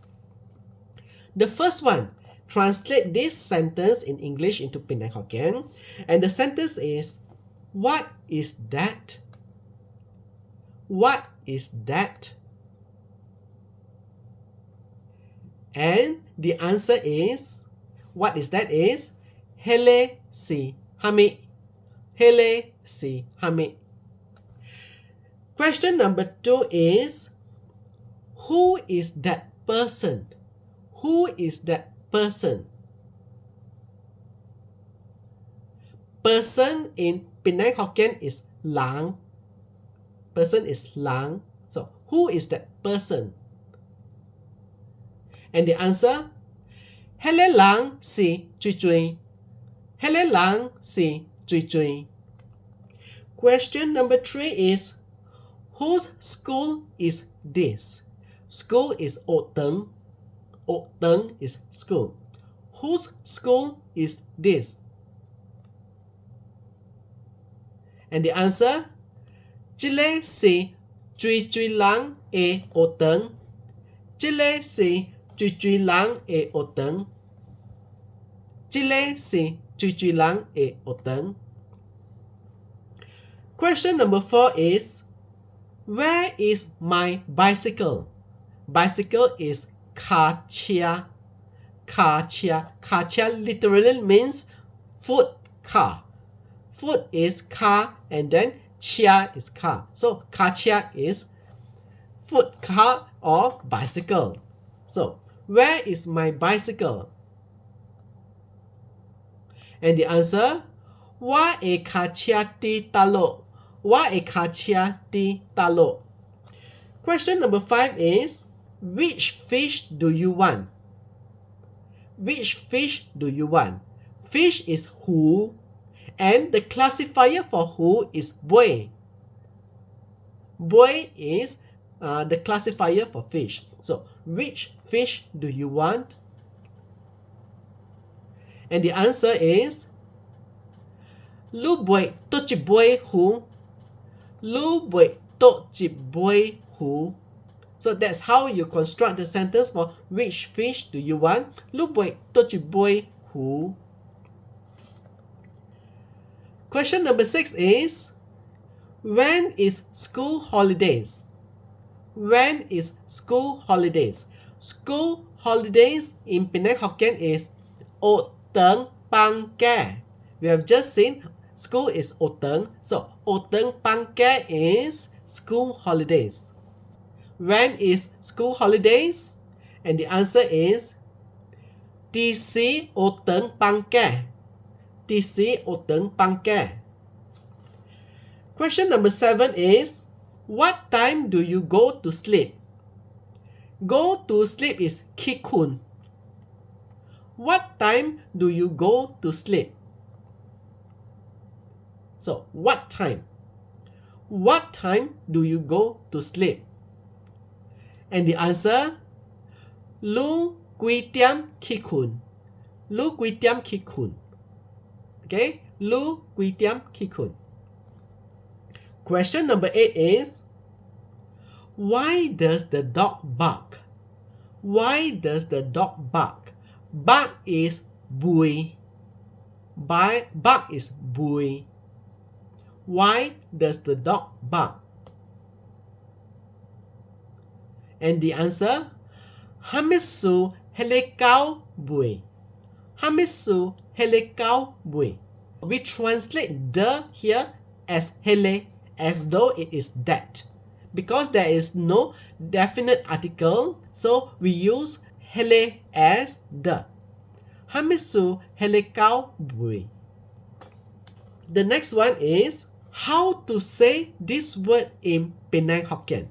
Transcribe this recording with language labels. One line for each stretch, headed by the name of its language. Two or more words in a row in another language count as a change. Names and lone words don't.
English: The first one, translate this sentence in English into Penang Hokkien. And the sentence is, what is that? What is that? And the answer is, what is that is,
Min Nan Chinese: hele si hami. Hele si hami.
English: Question number 2 is, who is that person? Who is that person? Person in Penang Hokkien is lang. Person is lang. So, who is that person? And the answer,
Min Nan Chinese: hele lang si chui chui. Hele lang si chui chui.
English: Question number 3 is, whose school is this? School is oteng. Oteng is school. Whose school is this? And the answer,
Min Nan Chinese: chile si chui chui lang e oteng. Chile si chui chui lang e oteng. Chile si chui chui lang e oteng.
English: Question number 4 is, where is my bicycle? Bicycle is
Min Nan Chinese: ka chia. Ka chia. Ka chia
English: literally means foot car. Foot is car and then chia is car. So
Min Nan Chinese: ka chia
English: is foot car or bicycle. So where is my bicycle? And the answer,
Min Nan Chinese: wa e ka chia ti talo. Wa e ka chia ti talo.
English: Question number 5 is, which fish do you want? Which fish do you want? Fish is hu, and the classifier for hu is boi. Boi is the classifier for fish. So, which fish do you want? And the answer is,
Min Nan Chinese: lu boi to chi boi hu. Lu boi to chi boi hu.
English: So that's how you construct the sentence for which fish do you want?
Min Nan Chinese: Lu boi to chi boi hu.
English: Question number 6 is, when is school holidays? When is school holidays? School holidays in Penang Hokkien is
Min Nan Chinese: oteng pang ke.
English: We have just seen school is oteng. So
Min Nan Chinese: oteng pang ke
English: is school holidays. When is school holidays? And the answer is
Min Nan Chinese: TC oteng pang ke. TC oteng pang ke.
English: Question number 7 is, what time do you go to sleep? Go to sleep is kikun. What time do you go to sleep? So, what time? What time do you go to sleep? And the answer,
Min Nan Chinese: lu kui tiam kikun. Lu kui tiam kikun. Okay, lu kui tiam kikun.
English: Question number 8 is, why does the dog bark? Why does the dog bark? Bark is bui. Bark is bui. Why does the dog bark? And the answer,
Min Nan Chinese: hamisu helekau bui. Hamisu helekau bui.
English: We translate the here as hele as though it is that. Because there is no definite article, so we use hele as the.
Min Nan Chinese: Hamisu hele kau bui.
English: The next one is how to say this word in Penang Hokkien.